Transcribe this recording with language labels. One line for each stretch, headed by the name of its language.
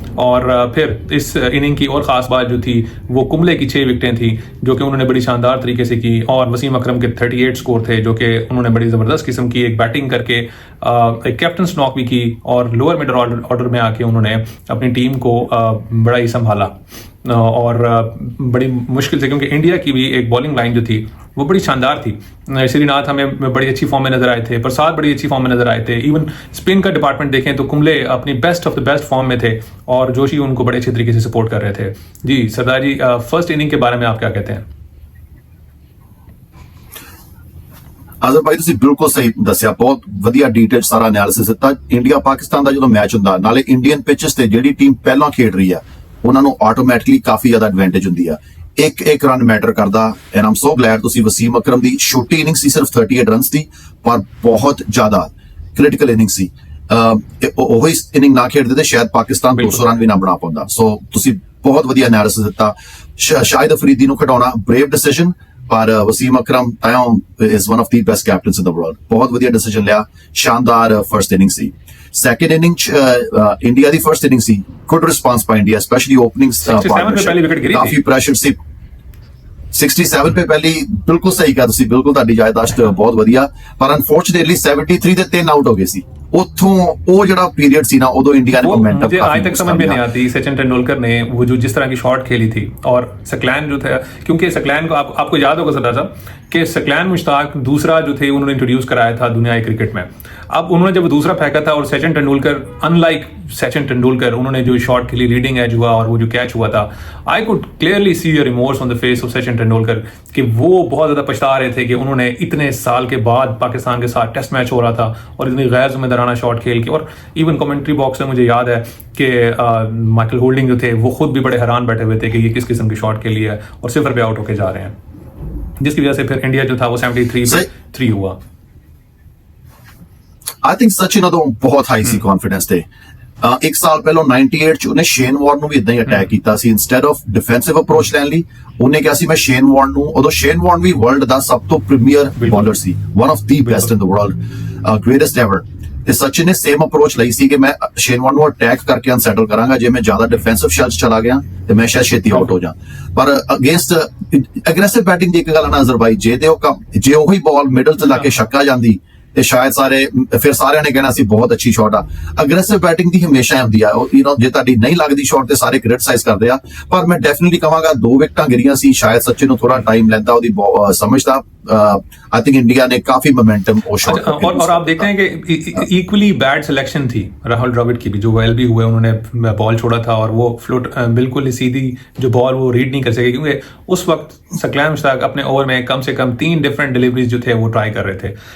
Hindi: और फिर इस इनिंग की और ख़ास बात जो थी वो कुंबले की 6 विकेटें थी जो कि उन्होंने बड़ी शानदार तरीके से की, और वसीम अकरम के 38 स्कोर थे जो कि उन्होंने बड़ी ज़बरदस्त किस्म की एक बैटिंग करके एक कैप्टन नॉक भी की, और लोअर मिडल ऑर्डर में आके उन्होंने अपनी टीम को बड़ा ही संभाला और बड़ी मुश्किल से, क्योंकि इंडिया की भी एक बॉलिंग लाइन जो थी वो बड़ी शानदार थी। श्रीनाथ हमें बड़ी अच्छी फॉर्म में नजर आए थे, प्रसाद बड़ी अच्छी फॉर्म में नजर आए थे, इवन स्पिन का डिपार्टमेंट देखें तो कुंबले अपनी best of the best form में थे और जोशी उनको बड़े अच्छे तरीके से सपोर्ट कर रहे थे। जी सरदार जी, फर्स्ट इनिंग के बारे में आप क्या कहते हैं?
Punjabi: ਆਜ਼ਰ ਭਾਈ ਤੁਸੀਂ ਬਿਲਕੁਲ ਸਹੀ ਦੱਸਿਆ, ਬਹੁਤ ਵਧੀਆ ਡਿਟੇਲ ਸਾਰਾ ਐਨਾਲਿਸਿਸ ਦਿੱਤਾ। ਇੰਡੀਆ ਪਾਕਿਸਤਾਨ ਦਾ ਜਦੋਂ ਮੈਚ ਹੁੰਦਾ, ਨਾਲੇ ਇੰਡੀਅਨ ਪਿਚਸ ਤੇ ਜਿਹੜੀ ਟੀਮ ਪਹਿਲਾਂ ਖੇਡ ਰਹੀ ਆ ਉਹਨਾਂ ਨੂੰ ਆਟੋਮੈਟਿਕਲੀ ਕਾਫੀ ਜ਼ਿਆਦਾ ਐਡਵਾਂਟੇਜ ਹੁੰਦੀ ਆ। ਇੱਕ ਰਨ ਮੈਟਰ ਕਰਦਾ। ਐਂਡ ਆਮ ਸੋ ਗਲੈਡ ਤੁਸੀਂ ਵਸੀਮ ਅਕਰਮ ਦੀ ਛੋਟੀ ਇਨਿੰਗ ਸੀ, ਸਿਰਫ 38 ਰਨਸ ਦੀ, ਪਰ ਬਹੁਤ ਜ਼ਿਆਦਾ ਕ੍ਰਿਟੀਕਲ ਇਨਿੰਗ ਸੀ। ਉਹ ਹੀ ਇਨਿੰਗ ਨਾ ਖੇਡਦੇ ਤੇ ਸ਼ਾਇਦ ਪਾਕਿਸਤਾਨ 200 ਰਨ ਵੀ ਨਾ ਬਣਾ ਪਾਉਂਦਾ। ਸੋ ਤੁਸੀਂ ਬਹੁਤ ਵਧੀਆ ਐਨਾਲਿਸਿਸ ਦਿੱਤਾ। ਸ਼ਾਹਿਦ ਅਫਰੀਦੀ ਨੂੰ ਖਿਡਾਉਣਾ ਬਰੇਵ ਡਿਸੀਜਨ, ਪਰ Wasim Akram
English: is one of the best captains in the world।
Punjabi: ਬਹੁਤ ਵਧੀਆ ਡਿਸੀਜਨ ਲਿਆ, ਸ਼ਾਨਦਾਰ ਫਰਸਟ ਇਨਿੰਗ ਸੀ। ਸੈਕੰਡ ਇਨਿੰਗ ਇੰਡੀਆ ਦੀ ਫਰਸਟ ਇਨਿੰਗ ਸੀ, ਗੁੱਡ ਰਿਸਪਾਂਸ ਬਾਈ ਇੰਡੀਆ, ਸਪੈਸ਼ਲੀ ਓਪਨਿੰਗ ਪਾਰਟਨਰਸ਼ਿਪ, ਕਾਫੀ ਪ੍ਰੈਸ਼ਰ ਸੀ।
Hindi: 67 पे पहली बिल्कुल सही कहा
Punjabi: ਤੁਸੀਂ, ਬਿਲਕੁਲ ਤੁਹਾਡੀ ਯਾਦਾਸ਼ਤ ਬਹੁਤ ਵਧੀਆ। ਪਰ ਅਨਫੋਰਚੂਨੇਟਲੀ 73 ਦੇ 3 ਆਊਟ ਹੋ ਗਏ ਸੀ। ਉੱਥੋਂ ਉਹ ਜਿਹੜਾ ਪੀਰੀਅਡ ਸੀ ਨਾ, ਉਦੋਂ
Hindi: इंडिया ने मोमेंटम मुझे आज तक समझ में नहीं आती सचिन तेंदुलकर ने वो जो जिस तरह की शॉट खेली थी, और सकलैन जो था, क्योंकि सकलैन को आपको याद होगा सरदार साहब कि सकलैन मुश्ताक दूसरा जो थे उन्होंने इंट्रोड्यूस कराया था दुनियाई क्रिकेट में। अब उन्होंने जब दूसरा फेंका था और सचिन तेंदुलकर, अनलाइक सचिन तेंदुलकर, उन्होंने जो शॉट खेली, लीडिंग एज हुआ और वो जो कैच हुआ था,
English: I could clearly see a remorse on the face of
Hindi: Sachin Tendulkar कि वो बहुत ज्यादा पछता रहे थे कि उन्होंने इतने साल के बाद पाकिस्तान के साथ टेस्ट मैच हो रहा था और इतनी गैर जिम्मेदाराना शॉट खेल के। और इवन कमेंट्री बॉक्स में मुझे याद है कि माइकल होल्डिंग जो थे वो खुद भी बड़े हैरान बैठे हुए थे कि ये किस किस्म की शॉट खेली है और सिफर पे आउट होके जा रहे हैं, जिसकी वजह से फिर इंडिया जो था वो 73 हुआ।
Punjabi: आई थिंक सचिन उਦੋਂ ਬਹੁਤ ਹਾਈ ਸੀ ਕੌਨਫੀਡੈਂਸ ਤੇ। ਇੱਕ ਸਾਲ ਪਹਿਲਾਂ 98 ਚ ਉਹਨੇ ਸ਼ੇਨ ਵਾਰਨ ਨੂੰ ਵੀ ਇਦਾਂ ਹੀ ਅਟੈਕ ਕੀਤਾ ਸੀ। ਇਨਸਟੈਡ ਆਫ ਡਿਫੈਂਸਿਵ ਅਪਰੋਚ ਲੈਣ ਲਈ ਉਹਨੇ ਕਿਹਾ ਸੀ ਮੈਂ ਸ਼ੇਨ ਵਾਰਨ ਨੂੰ, ਉਦੋਂ ਸ਼ੇਨ ਵਾਰਨ ਵੀ ਵਰਲਡ ਦਾ ਸਭ ਤੋਂ premier bowler ਸੀ, one of ਦੀ best in the world, greatest ever. ਤੇ ਸਚਿਨ ਨੇ ਸੇਮ ਅਪਰੋਚ ਲਈ ਸੀ ਕਿ ਮੈਂ ਸ਼ੇਨ ਵਾਰਨ ਨੂੰ ਅਟੈਕ ਕਰਕੇ ਅਨਸੈਟਲ ਕਰਾਂਗਾ, ਜੇ ਮੈਂ ਜ਼ਿਆਦਾ ਡਿਫੈਂਸਿਵ ਸ਼ੈਲ ਚਲਾ ਗਿਆ ਤੇ ਮੈਂ ਸ਼ਾਇਦ ਛੇਤੀ ਆਊਟ ਹੋ ਜਾ। ਪਰ ਅਗੇਂਸਟ ਐਗਰੈਸਿਵ ਬੈਟਿੰਗ ਦੀ ਇੱਕ ਗੱਲ ਨਾ ਅਜ਼ਰਬਾਈ, ਜੇ ਉਹੀ ਬਾਲ ਮਿਡਲ ਚ ਲਾ ਕੇ ਛੱਕਾ ਜਾਂਦੀ ਤੇ ਸ਼ਾਇਦ ਸਾਰਿਆਂ ਨੇ ਕਹਿਣਾ ਸੀ ਬਹੁਤ ਅੱਛੀ ਸ਼ਾਟ ਆ। ਅਗਰੈਸਿਵ ਬੈਟਿੰਗ ਦੀ ਹਮੇਸ਼ਾ ਹੁੰਦੀ ਆ, ਜੇ ਤੁਹਾਡੀ ਨਹੀਂ ਲੱਗਦੀ ਸ਼ਾਟ ਤੇ ਸਾਰੇ ਕ੍ਰਿਟਿਸਾਈਜ਼ ਕਰਦੇ ਆ। ਪਰ ਮੈਂ ਡੈਫੀਨਿਟਲੀ ਕਹਾਂਗਾ 2 ਵਿਕਟਾਂ ਗਿਰੀਆਂ ਸੀ, ਸ਼ਾਇਦ ਸਚਿਨ ਨੂੰ ਥੋੜਾ ਟਾਈਮ ਲੈਂਦਾ ਉਹਦੀ ਸਮਝਦਾ।
Hindi: आई थिंक इंडिया ने काफी मोमेंटम और आप देखते हैं कि इक्वली बैड सिलेक्शन थी राहुल द्रविड़ की भी, जो एलबी हुए उन्होंने बॉल छोड़ा था और वो फ्लोट बिल्कुल ही सीधी जो बॉल वो रीड नहीं कर सके, क्योंकि उस वक्त सकलैन मुश्ताक अपने ओवर में कम से कम 3 डिफरेंट डिलीवरीज जो थे वो ट्राई कर रहे थे।